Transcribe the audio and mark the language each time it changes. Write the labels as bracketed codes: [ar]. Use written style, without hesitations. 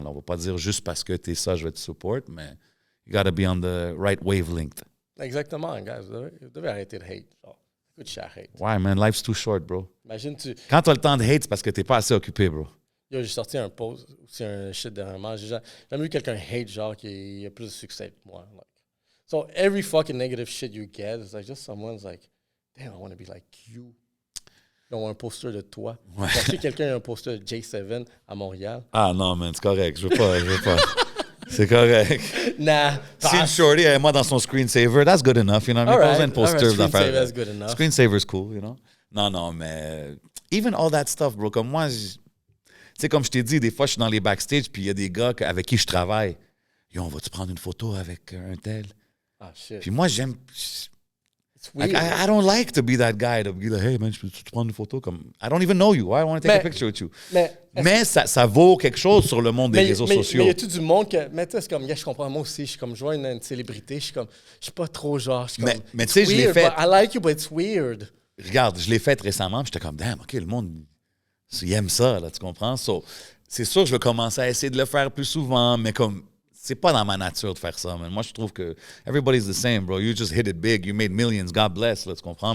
[fr] Là, on va pas dire juste parce que t'es ça, je vais te support, mais [en] you gotta be on the right wavelength. [fr] Exactement, guys. Vous devez arrêter de hate. Genre, écoute, je hate. [en] Why, man? Life's too short, bro. [fr] Imagine, tu. Quand t'as le temps de hate, c'est parce que t'es pas assez occupé, bro. Yo, j'ai sorti un post, aussi un shit dernièrement. J'ai jamais vu quelqu'un hate, genre, qui a plus de succès que moi. [en] Like, so, every fucking negative shit you get, it's like just someone's like, damn, I want to be like you. [fr] Ils ont un poster de toi. Ouais. Je sais que quelqu'un a un poster de J7 à Montréal. Ah non, man, c'est correct. Je veux pas. C'est correct. [en] Nah. [fr] Si une shorty est moi dans son screensaver, [en] that's good enough, you know what I mean? [fr] Pas besoin de poster d'affaires. [en] Screensaver's good enough. Screensaver's cool, you know? [fr] Non, mais [en] even all that stuff, [fr] bro, comme moi, tu sais, comme je t'ai dit, des fois, je suis dans les backstage, puis il y a des gars avec qui je travaille. Yo, on va-tu prendre une photo avec un tel? [en] Ah, shit. [fr] Puis moi, j'aime... [en] It's weird. Like, I don't like to be that guy to be like, hey, man, [fr] je peux te prendre une photo? [en] Comme, I don't even know you. Why I want to take a [fr] Mais- [en] picture with you? [fr] mais Ça vaut quelque chose sur le monde des réseaux sociaux. Mais y a tout du monde que. Mais tu sais, c'est comme, yeah, je comprends, moi aussi, je suis comme, je vois une célébrité, je suis comme, je suis pas trop genre. Je suis comme, Mais [en] it's [fr] tu sais, je l'ai [en] weird, [fr] fait. [en] but I like you, but it's weird. [fr] Regarde, je l'ai fait récemment, puis j'étais comme, damn, OK, le monde, il aime ça, là, tu comprends? So, c'est sûr que je vais commencer à essayer de le faire plus souvent, mais comme, c'est pas dans ma nature de faire ça, man. Moi, je trouve que [en] everybody's the same, bro. You just hit it big, you made millions, God bless, [fr] là, tu comprends?